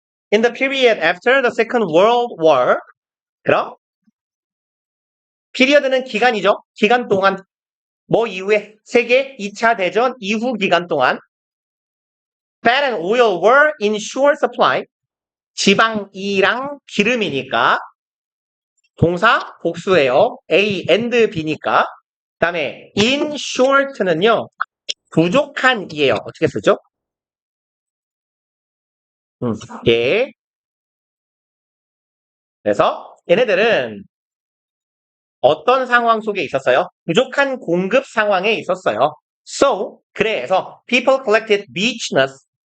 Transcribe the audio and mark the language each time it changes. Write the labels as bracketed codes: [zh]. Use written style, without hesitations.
[en] In the period after the Second World War, [ko] 그럼 피리어드는 기간이죠. 기간 동안 뭐 이후에 세계 2차 대전 이후 기간 동안 [en] fat and oil were in short supply. [ko] 지방이랑 기름이니까 동사 복수예요. A and B니까. 그다음에 in short는요. 부족한이에요. 어떻게 쓰죠? 예. 그래서 얘네들은 어떤 상황 속에 있었어요? 부족한 공급 상황에 있었어요. [en] So, [ko] 그래서 [en] people collected beach nuts.